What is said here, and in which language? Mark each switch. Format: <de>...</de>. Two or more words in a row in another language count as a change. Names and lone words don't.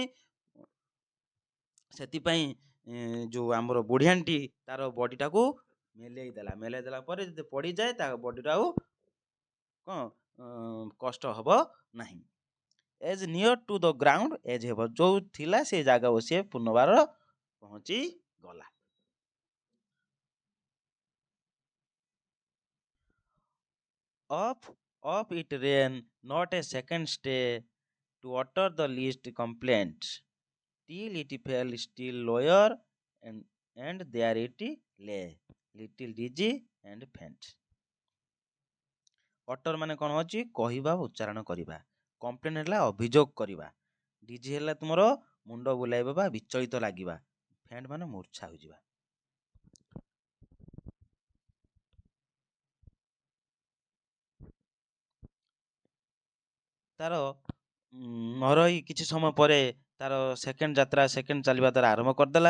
<or>ସେଥିପାଇଁ ଯୋଉ ଆମର ବୁଢ଼ିଆଣୀଟି ତାର ବଡିଟାକୁ ମେଲେଇ ଦେଲା ପରେ ଯଦି ପଡ଼ିଯାଏ ତା ବଡିଟା ଆଉ କ'ଣ କଷ୍ଟ ହବ ନାହିଁ।</or> <en>as near to the ground as</en> <or>ହେବ, ଯୋଉ ଥିଲା ସେ ଜାଗାକୁ ସିଏ ପୁନର୍ବାର ପହଞ୍ଚି ଗଲା।</or> <en>Up it ran, not a second stay to utter the least complaint, till it fell still lower, and there it lay, little dizzy and faint।</en> <or>ଅଟର ମାନେ କ'ଣ ଅଛି, କହିବା ଉଚ୍ଚାରଣ କରିବା, କମ୍ପ୍ଲେନ୍ ହେଲା ଅଭିଯୋଗ କରିବା, ଡିଜି ହେଲା ତୁମର ମୁଣ୍ଡ ବୁଲାଇବା ବା ବିଚଳିତ ଲାଗିବା, ଫେଣ୍ଟ ମାନେ ମୂର୍ଚ୍ଛା ହୋଇଯିବା। ତାର ନ ରହି କିଛି ସମୟ ପରେ ତାର ସେକେଣ୍ଡ ଚାଲିବା ତାର ଆରମ୍ଭ କରିଦେଲା।</or>